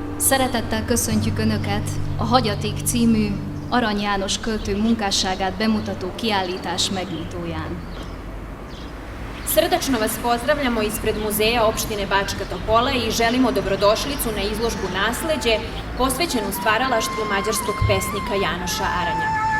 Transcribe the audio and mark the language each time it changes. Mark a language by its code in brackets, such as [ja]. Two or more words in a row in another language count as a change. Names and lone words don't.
[hu] Szeretettel köszöntjük Önöket a Hagyaték című Arany János költő munkásságát bemutató kiállítás megnyitóján. [sr] Srdačno vas pozdravljamo ispred Muzeja opštine Bačka Topola i želimo dobrodošlicu na izložbu Nasleđe posvećenu stvaralaštvu mađarskog pesnika Janoša Aranja.